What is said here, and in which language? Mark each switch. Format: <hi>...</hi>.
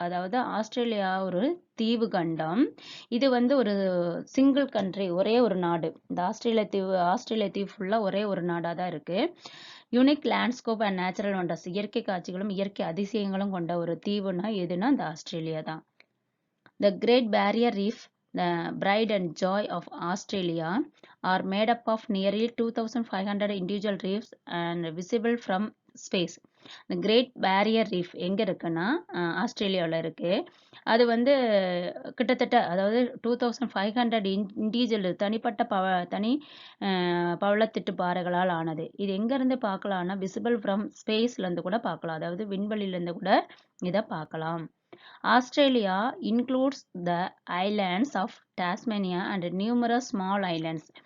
<ta>அதாவது ஆஸ்திரேலியா ஒரு தீவு கண்டம். இது வந்து ஒரு சிங்கிள் கண்ட்ரி, ஒரே ஒரு நாடு. இந்த ஆஸ்திரேலியா தீவு ஃபுல்லாக ஒரே ஒரு நாடாக தான் இருக்கு. Unique landscape and natural wonders, இயற்கை காட்சிகளும் இயற்கை அதிசயங்களும் கொண்ட ஒரு தீவுனா எதுனா இந்த ஆஸ்திரேலியா தான்.</ta> <en>The Great Barrier Reef, the pride and joy of Australia, are made up of nearly 2,500 individual reefs and visible from space.</en> <ta>இந்த கிரேட் பேரியர் ரீஃப் எங்க இருக்குன்னா ஆஸ்திரேலியாவில் இருக்கு. அது வந்து கிட்டத்தட்ட அதாவது 2500 இண்டிவிஜுவல் தனிப்பட்ட தனி பவளத்திட்டு பாறைகளால் ஆனது. இது எங்கேருந்து பார்க்கலாம்னா விசிபிள் ஃப்ரம் ஸ்பேஸ்லேருந்து கூட பார்க்கலாம். அதாவது விண்வெளியிலேருந்து கூட இதை பார்க்கலாம்.</ta> <en>Australia includes the islands of Tasmania and numerous small islands.</en>